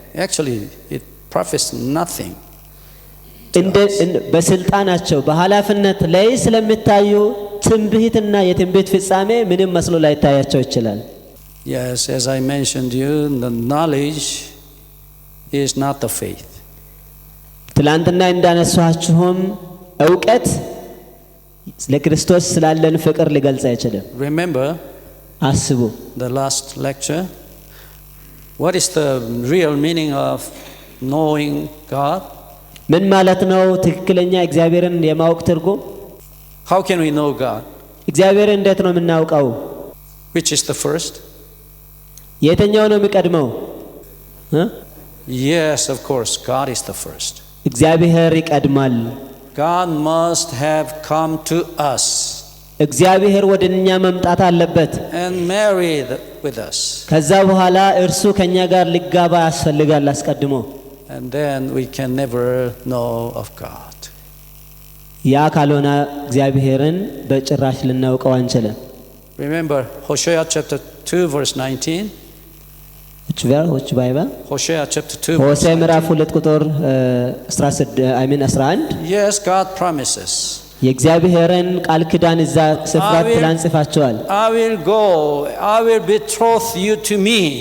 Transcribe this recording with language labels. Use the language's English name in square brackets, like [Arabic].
[English] Actually it profits nothing. [Amharic] በስልጣናቸው በኃላፊነት ላይ ስለሚታዩ ትንቢትና የትንቢት ፍጻሜ ምንም መስሎ ላይታያቸው ይችላል። [English] Yes, as I mentioned you, the knowledge is not the faith. [Amharic] ትላንትና እንዳነሳችሁም ዕውቀት ለክርስቶስ ስላለን ፍቅር ሊገልጽ አይችልም። [English] Remember, [Amharic] አስቡ [English] the last lecture, what is the real meaning of knowing God? [Amharic] ምን ማለት ነው ትክክለኛ እግዚአብሔርን የማወቅ ትርጉም? [English] How can we know God? [Amharic] እግዚአብሔርን እንዴት ነው የምናውቀው? [English] Which is the first? [Amharic] የትኛው ነው የሚቀድመው? [English] Yes, of course, God is the first. [Amharic] እግዚአብሔር ይቀድማል። [English] God must have come to us. [Amharic] እግዚአብሔር ወደኛ መምጣት አለበት [English] and marry with us. [Amharic] ከዛ በኋላ እርሱ ከኛ ጋር ሊጋባ ያስፈልጋል አስቀድሞ። [English] And then we can never know of God. [Amharic] ያ ካልሆነ እግዚአብሔርን በጭራሽ ልናውቀው አንችልም። [English] Remember Hosea chapter 2 verse 19. which Bible? Hosea chapter 2. [Amharic] ሆሴዕ ምዕራፍ 2 ቁጥር 11. [English] Yes, God promises. [Amharic] የእግዚአብሔርን ቃል ኪዳን እዛ ስፍራ ፕላን ጽፋቸዋል። [English] I will go, I will betroth you to me.